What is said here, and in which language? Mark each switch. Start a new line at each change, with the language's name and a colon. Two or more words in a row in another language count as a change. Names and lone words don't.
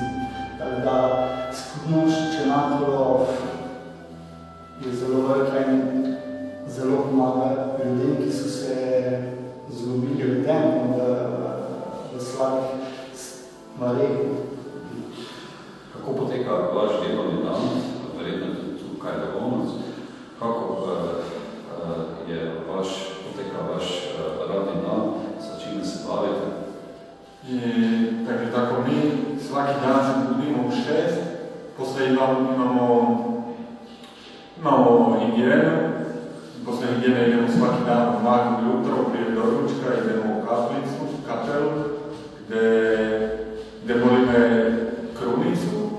Slovenian: Tako da skupnost Čenakova je zelo velika in zelo pomaga ljudem, ki so se zgubili ljudem v slabih stvareh. Kako poteka vaš delovni dan, verjetno tudi tukaj delovnost?
Croatian: Kako poteka vaš radni dan, sa čime se bavite? I takže tako svaki dan se budimo u 6, poslije imamo higijenu, poslije higijene idemo svaki dan u magnu jutro, prije doručka, idemo u kapelu, gdje molime krunicu.